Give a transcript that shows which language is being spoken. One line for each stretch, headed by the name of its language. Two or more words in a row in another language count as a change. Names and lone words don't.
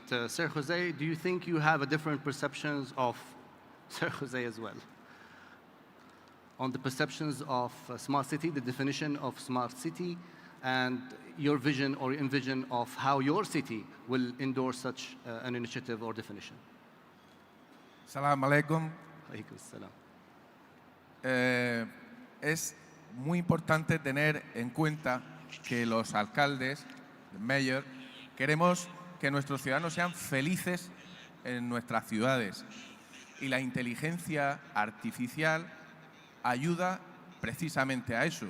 English: Sir Jose, do you think you have a different perceptions of, Sir Jose as well, on the perceptions of smart city, the definition of smart city, and your vision or envision of how your city will endorse such an initiative or definition?
Arabic: Salam alaikum. Alaikum salam.
Spanish: Es muy importante tener en cuenta que los alcaldes, el mayor, queremos que nuestros ciudadanos sean felices en nuestras ciudades. Y la inteligencia artificial ayuda precisamente a eso.